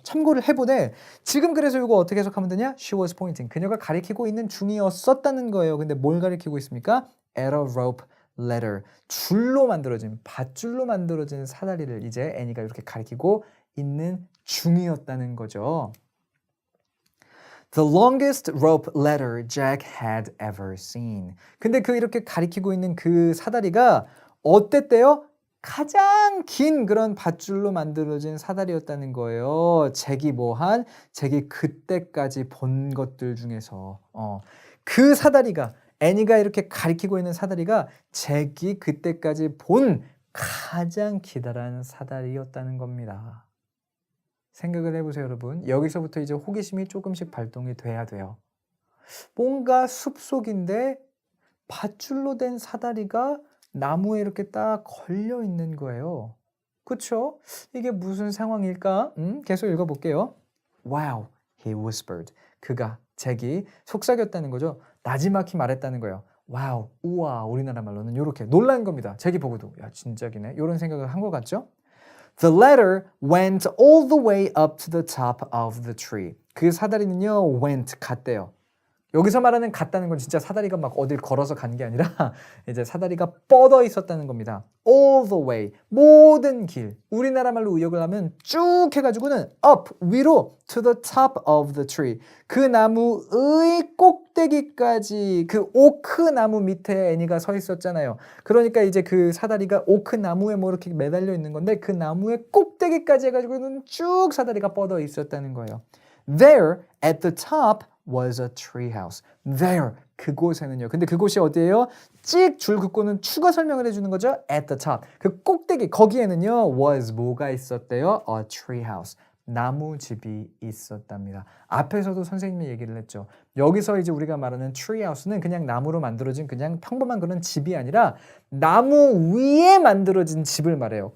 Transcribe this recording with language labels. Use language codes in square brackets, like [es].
[ko] 참고를 해보되 지금 그래서 이거 어떻게 해석하면 되냐? [en] She was pointing. [ko] 그녀가 가리키고 있는 중이었었다는 거예요. 근데 뭘 가리키고 있습니까? [en] At a rope ladder. [ko] 줄로 만들어진 밧줄로 만들어진 사다리를 이제 애니가 이렇게 가리키고 있는 중이었다는 거죠. [en] The longest rope ladder Jack had ever seen. [ko] 근데 그 이렇게 가리키고 있는 그 사다리가 어땠대요? 가장 긴 그런 밧줄로 만들어진 사다리였다는 거예요. 잭이 그때까지 본 것들 중에서 그 사다리가 애니가 이렇게 가리키고 있는 사다리가 잭이 그때까지 본 가장 기다란 사다리였다는 겁니다. 생각을 해보세요, 여러분. 여기서부터 이제 호기심이 조금씩 발동이 돼야 돼요. 뭔가 숲속인데 밧줄로 된 사다리가 나무에 이렇게 딱 걸려 있는 거예요. 그쵸? 이게 무슨 상황일까? 계속 읽어볼게요. [en] Wow, he whispered. [ko] 잭이 속삭였다는 거죠. 나지막히 말했다는 거예요. 와우, 우와, 우리나라 말로는 이렇게 놀란 겁니다. 잭이 보고도 야, 진짜기네. 이런 생각을 한 것 같죠? [en] The ladder went all the way up to the top of the tree. [ko] 그 사다리는요, went, 갔대요. 여기서 말하는 갔다는 건 진짜 사다리가 막 어딜 걸어서 간 게 아니라 이제 사다리가 뻗어 있었다는 겁니다. [en] All the way, [ko] 모든 길. 우리나라 말로 의역을 하면 쭉 해가지고는 up, 위로, [en] to the top of the tree. [ko] 그 나무의 꼭대기까지 그 오크 나무 밑에 애니가 서 있었잖아요. 그러니까 이제 그 사다리가 오크 나무에 뭐 이렇게 매달려 있는 건데 그 나무의 꼭대기까지 해가지고는 쭉 사다리가 뻗어 있었다는 거예요. [en] There, at the top, was a treehouse. There, [ko] 그곳에는요. 근데 그곳이 어디예요? 찍 줄 긋고는 추가 설명을 해주는 거죠. [en] At the top. [ko] 그 꼭대기 거기에는요. [en] was [ko] 뭐가 있었대요? [en] A treehouse. [ko] 나무집이 있었답니다. 앞에서도 선생님이 얘기를 했죠. 여기서 이제 우리가 말하는 treehouse는 그냥 나무로 만들어진 그냥 평범한 그런 집이 아니라 나무 위에 만들어진 집을 말해요.